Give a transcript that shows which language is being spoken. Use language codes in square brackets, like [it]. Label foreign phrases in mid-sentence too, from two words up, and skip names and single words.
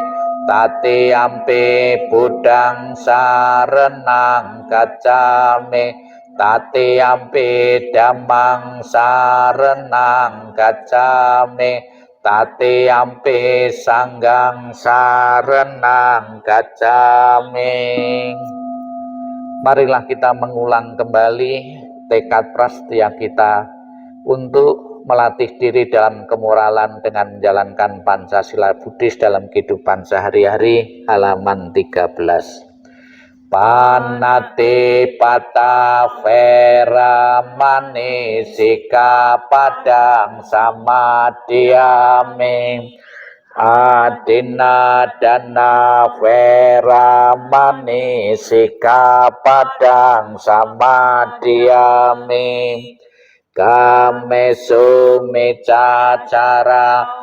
[pi] Tatiyampi Buddhang saranang gacchami. Tatiyampi Dhammang saranang gacchami. Tatiyampi Sanghang saranang gacchami. [id] Marilah kita mengulang kembali tekad prasetya kita untuk melatih diri dalam kemoralan dengan menjalankan Pancasila Buddhis dalam kehidupan sehari-hari, halaman 13. [pi] Panati pata veramani sika padang samadhyami. Adina dana veramani sikapadang samadhiyami kame sumicacara